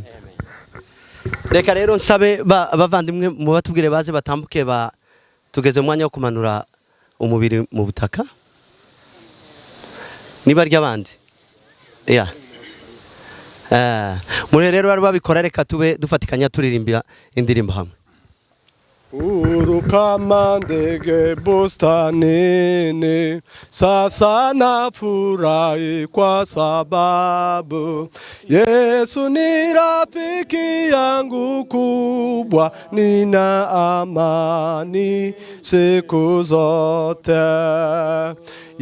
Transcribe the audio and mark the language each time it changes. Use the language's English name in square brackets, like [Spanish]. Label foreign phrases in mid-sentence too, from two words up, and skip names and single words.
[Kinyarwanda] Reka rero nsabe bavandimwe mu batubwire baze batambuke, tugeze mu mwanya wo kumanura umubiri mu butaka. Niba ry'abandi muri rero bari babikora, reka tube dufatikanya turirimbira indirimbo hamwe. [Swahili] Kama ndege bustanini, sasa nafurahi kwa sababu Yesu ni rafiki yangu kubwa, nina amani siku zote.